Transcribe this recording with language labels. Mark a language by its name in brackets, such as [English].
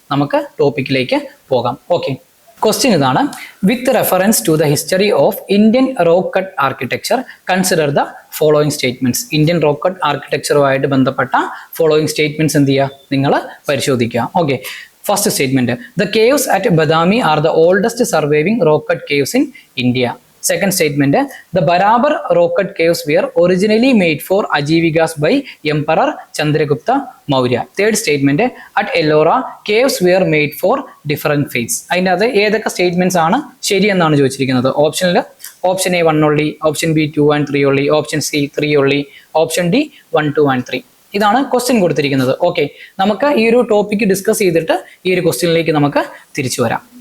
[Malayalam] നമുക്ക് ടോപ്പിക്കിലേക്ക് പോകാം. [English] okay, [Malayalam] question ഇതാണ്: [English] With reference to the history of Indian rock cut architecture consider the following statements. [Malayalam] Indian rock cut ആർക്കിടെക്ചറുമായിട്ട് ബന്ധപ്പെട്ട following statements എന്ത് ചെയ്യുക? നിങ്ങൾ പരിശോധിക്കുക. [English] Okay, first statement: the caves at Badami are the oldest surviving rock cut caves in India. Second statement, the Barabar rock cut caves were originally made for Ajivikas by Emperor Chandragupta Maurya. Third statement, at Ellora, caves were made for different faiths. [Malayalam] അതിൻ്റെ അത് ഏതൊക്കെ statements ആണ് ശരിയെന്നാണ് ചോദിച്ചിരിക്കുന്നത്. ഓപ്ഷനിൽ option A 1 only, option B 2 and 3 only, option C 3 only, option D 1, 2 and 3. ഇതാണ് question കൊടുത്തിരിക്കുന്നത്. Okay, നമുക്ക് ഈ ഒരു ടോപ്പിക്ക് ഡിസ്കസ് ചെയ്തിട്ട് ഈ ഒരു ക്വസ്റ്റ്യനിലേക്ക് നമുക്ക് തിരിച്ചു വരാം.